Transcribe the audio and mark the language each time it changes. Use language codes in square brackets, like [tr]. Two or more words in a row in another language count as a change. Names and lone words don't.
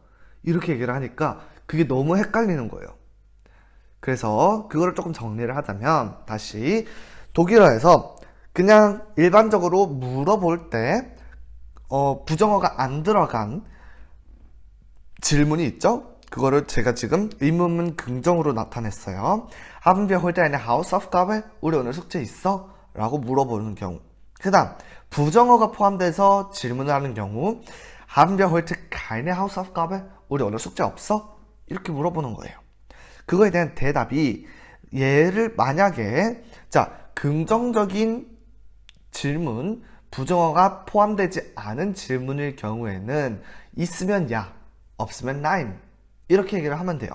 [ko] 이렇게 얘기를 하니까 그게 너무 헷갈리는 거예요. 그래서 그거를 조금 정리를 하자면 다시 독일어에서 그냥 일반적으로 물어볼 때 부정어가 안 들어간 질문이 있죠? 그거를 제가 지금 의문문 긍정으로 나타냈어요. [de] Haben wir heute eine Hausaufgabe? [ko] 우리 오늘 숙제 있어? 라고 물어보는 경우. 그 다음 부정어가 포함돼서 질문을 하는 경우 [de] Haben wir heute keine Hausaufgabe? [ko] 우리 오늘 숙제 없어? 이렇게 물어보는 거예요. 그거에 대한 대답이 얘를 만약에 자 긍정적인 질문, 부정어가 포함되지 않은 질문일 경우에는 있으면 야, 없으면 nein 이렇게 얘기를 하면 돼요.